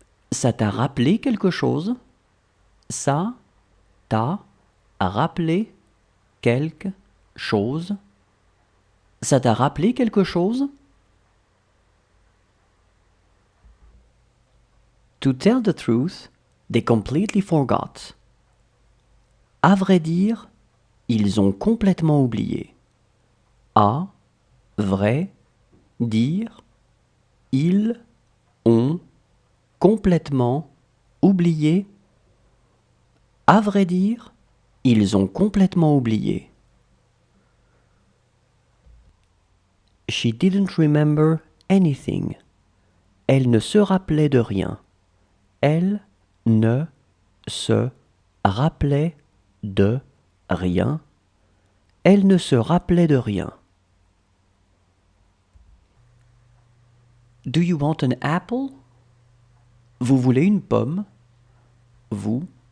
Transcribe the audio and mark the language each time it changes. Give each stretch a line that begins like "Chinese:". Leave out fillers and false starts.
French: Ça t'a rappelé quelque chose? Ça t'a rappelé quelque chose? Ça t'a rappelé quelque chose?
English: To tell the truth, they completely forgot.
French: À vrai dire, ils ont complètement oublié. À vrai dire, ils ont complètement oublié. À vrai dire, ils ont complètement oublié.
English: She didn't remember anything.
French: Elle ne se rappelait de rien. Elle ne se rappelait de rien. Elle ne se rappelait de rien.
English: Do you want an apple?
French: Vous voulez une pomme? Vous